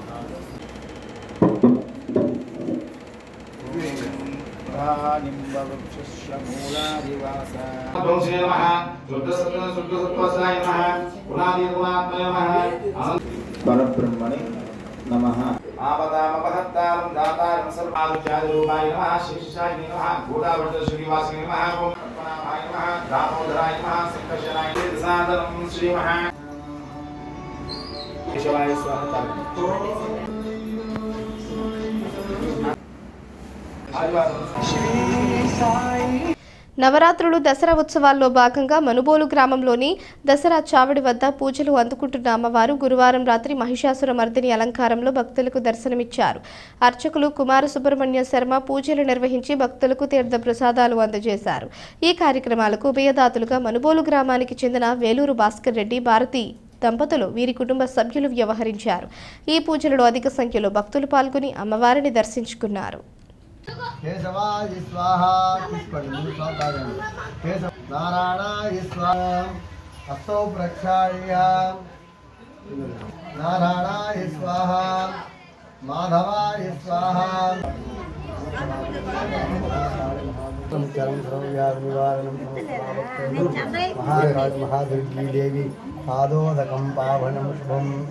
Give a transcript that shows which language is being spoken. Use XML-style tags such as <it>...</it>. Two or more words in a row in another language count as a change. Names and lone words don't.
<sa>పరబ్రహ్మణి నమః ఆపదామపహత్తారం దాతారం సర్వాలుచారూపాయ నమః శిక్షాయ నమః గోదావరి శ్రీనివాసాయ నమః ఓం కల్పనాయ నమః नमः दामोदराय नमः संकर्षणाय सादरं श्री महा केशवाय स्वाहा</sa> <te>నవరాత్రులు దసరా ఉత్సవాల్లో భాగంగా మనుబోలు గ్రామంలోని దసరా చావడి వద్ద పూజలు అందుకుంటున్న అమ్మవారు గురువారం రాత్రి మహిషాసుర మర్దిని అలంకారంలో భక్తులకు దర్శనమిచ్చారు. అర్చకులు కుమార సుబ్రహ్మణ్య శర్మ పూజలు నిర్వహించి భక్తులకు తీర్థ ప్రసాదాలు అందజేశారు. ఈ కార్యక్రమాలకు ఉభయదాతలుగా మనుబోలు గ్రామానికి చెందిన వేలూరు భాస్కర్ రెడ్డి, భారతి దంపతులు, వీరి కుటుంబ సభ్యులు వ్యవహరించారు. ఈ పూజలలో అధిక సంఖ్యలో భక్తులు పాల్గొని అమ్మవారిని దర్శించుకున్నారు.</te> <sa>केशवाय स्वाहा नारायणाय स्वाहा हस्तौ प्रक्षाल्य नारायणाय स्वाहा माधवाय स्वाहा महादुर्गी देवी पादोदकं पावनं शुभम्</sa>